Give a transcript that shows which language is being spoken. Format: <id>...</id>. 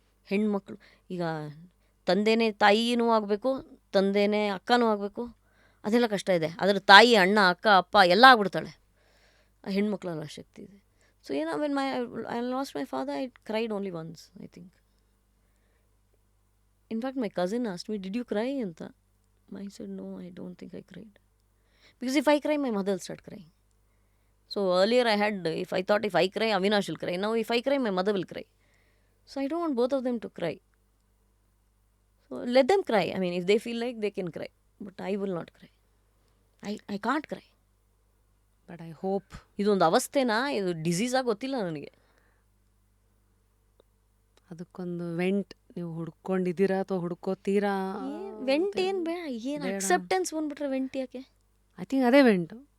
<kn>ಹೆಣ್ಮಕ್ಳು ಈಗ ತಂದೆನೇ ತಾಯಿನೂ ಆಗಬೇಕು, ತಂದೆನೇ ಅಕ್ಕನೂ ಆಗಬೇಕು, ಅದೆಲ್ಲ ಕಷ್ಟ ಇದೆ. ಅದರ ತಾಯಿ, ಅಣ್ಣ, ಅಕ್ಕ, ಅಪ್ಪ ಎಲ್ಲ ಆಗ್ಬಿಡ್ತಾಳೆ. ಆ ಹೆಣ್ಮಕ್ಳೆಲ್ಲ ಶಕ್ತಿ ಇದೆ.</kn> <en>So when I lost my father, I cried only once, I think. In fact my cousin asked me, did you cry</en> <kn>ಅಂತ.</kn> <en>I said, no, I don't think I cried. Because if I cry, my mother will start crying. So earlier I thought if I cry, Avinash will cry. Now if I cry, my mother will cry. So I don't want both of them to cry. So let them cry. I mean, if they feel like they can cry. But I will not cry. I can't cry. But I hope</en> <kn>ಇದೊಂದು ಅವಸ್ಥೆನಾ, ಇದು ಡಿಸೀಸಾಗಿ ಗೊತ್ತಿಲ್ಲ ನನಗೆ. ಅದಕ್ಕೊಂದು vent ನೀವು ಹುಡ್ಕೊಂಡಿದ್ದೀರಾ ಅಥವಾ ಹುಡ್ಕೋತೀರಾ? Vent ಏನು ಬೇಡ, ಏನು ಅಕ್ಸೆಪ್ಟೆನ್ಸ್ ಬಂದ್ಬಿಟ್ರೆ ವೆಂಟ್ ಯಾಕೆ?</kn> <en>I think</en> <kn>ಅದೇ ವೆಂಟು.</kn>